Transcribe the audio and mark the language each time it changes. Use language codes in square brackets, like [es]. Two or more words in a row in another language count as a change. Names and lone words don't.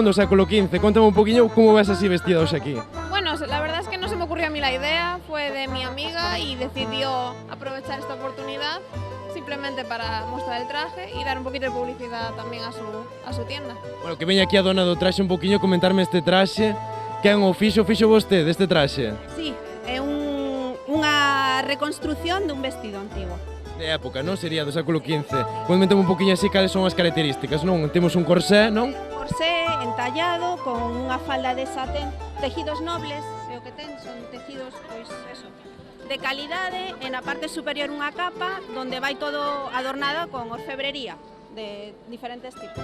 [gl] Do século XV. Contame un poquinho como ves así vestida hoxe aquí. [es] Bueno, la verdad es que no se me ocurrió a mí la idea, fue de mi amiga y decidió aprovechar esta oportunidad simplemente para mostrar el traje y dar un poquito de publicidad también a su tienda. [gl] Bueno, que veña aquí a dona do traxe un poquinho comentarme este traxe. Quen o fixo vostede este traxe? Sí, é unha reconstrucción dun vestido antigo. De época, non? Sería do século XV. Comentame un poquinho así cales son as características, non? Temos un corsé, non? Corsé entallado con unha falda de satén, [es] tejidos nobles, [gl] é o que ten, son tejidos, pois, eso, de calidade, e na parte superior unha capa onde vai todo adornada con orfebrería de diferentes tipos.